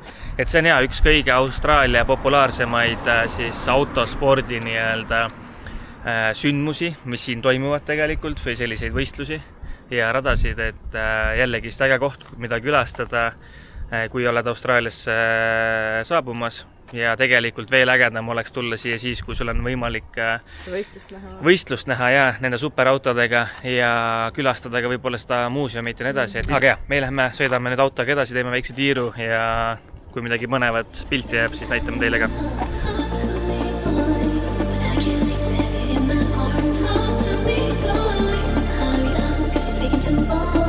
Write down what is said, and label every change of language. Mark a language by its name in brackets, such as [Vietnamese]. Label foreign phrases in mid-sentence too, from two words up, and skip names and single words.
[Estonian] Et see on üks kõige Austraalia populaarsemaid siis autospordi nii-öelda sündmusi, mis siin toimuvad tegelikult või selliseid võistlusi ja radasid, et jällegi äge koht, mida külastada, kui oled Austraaliasse saabumas ja tegelikult veel ägedam oleks tulla siia siis, kui sul on võimalik võistlust näha. ja nende superautodega ja külastada ka võib-olla seda muuseumit ja nii edasi. Aga jah, me lähme, sõidame nüüd autoga edasi, teeme väikse tiiru ja kui midagi põnevat pilti jääb, siis näitame teile ka. [English] Talk to me, boy, but I can't make that in my arms. Talk to me, boy, hurry up, 'cause you're taking too long.